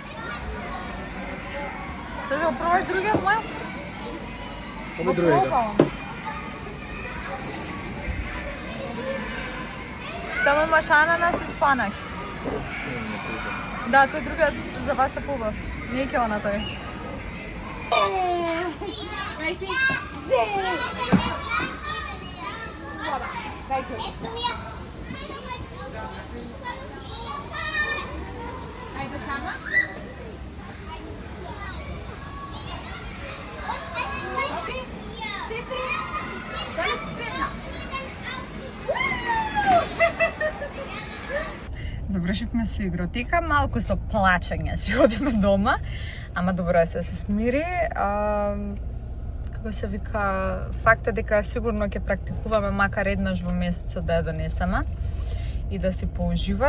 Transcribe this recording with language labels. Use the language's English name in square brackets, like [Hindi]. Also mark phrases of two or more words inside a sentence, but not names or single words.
[Macedonian] Сега го пробаш другиот мој? Кој другиот? Таму имаш ананас и спанак. Да, тој другиот за вас е побав. Не ќе она тој. [Serbian] Ajde sama? Okej, 4, da li si spremna? [Macedonian] Завршивме со игротека, малку со плачење си одиме дома, ама добро е се смири. Како се вика, фактот дека сигурно ќе практикуваме макар еднаш во месецот да ја донесеме и да си поужива.